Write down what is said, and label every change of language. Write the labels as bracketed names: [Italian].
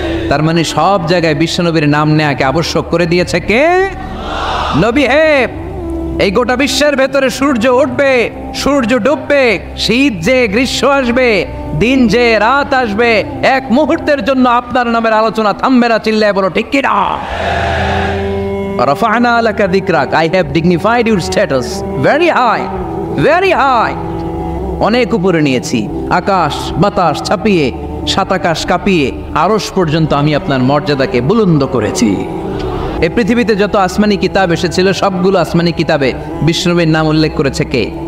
[Bangla] তার মানে সব জায়গায় বিশ্বনবীর নাম নেয়াকে আবশ্যক করে দিয়েছে কে? নবী হে, এই গোটা বিশ্বের ভেতরে সূর্য উঠবে, সূর্য ডুববে, শীত যে গ্রীষ্ম আসবে, দিন যে রাত আসবে, এক মুহূর্তের জন্য আপনার নামের আলোচনা থামবে না। চিল্লায় বলো ঠিক কি না? [Arabic] রাফা'না লাকা যিকরাক, [English] I have dignified your status very high. [Bangla] Very high, অনেক উপরে নিয়েছি, আকাশ বাতাস ছাপিয়ে, সাত আকাশ কাঁপিয়ে আরশ পর্যন্ত আমি আপনার মর্যাদাকে বুলন্দ করেছি। এই পৃথিবীতে যত আসমানি কিতাব এসেছিল সবগুলো আসমানি কিতাবে বিষ্ণুনবীর নাম উল্লেখ করেছে কে?